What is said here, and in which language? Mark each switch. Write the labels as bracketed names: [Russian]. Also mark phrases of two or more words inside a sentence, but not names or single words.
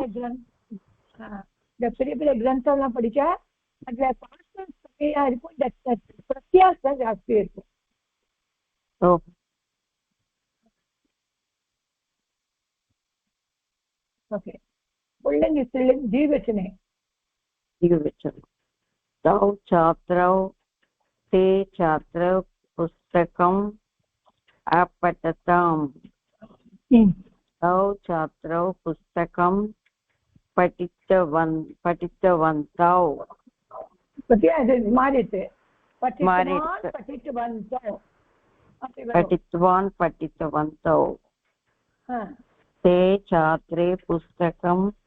[Tamil] இந்த பெரிய பெரிய கிரந்தம் எல்லாம் படிச்சா அதுல [English] past tense [Tamil] கம்மியா இருக்கும், பிரத்யாசம் ஜாஸ்தி இருக்கும். [Sanskrit] ஓகே पुल्लिङ्ग स्त्रीलिङ्ग द्विवचने तौ छात्रौ ते छात्रौ पुस्तकम् अपठताम् तौ छात्रौ पुस्तकं पठितवन्तौ पठितवन्तौ ते छात्रे पुस्तकं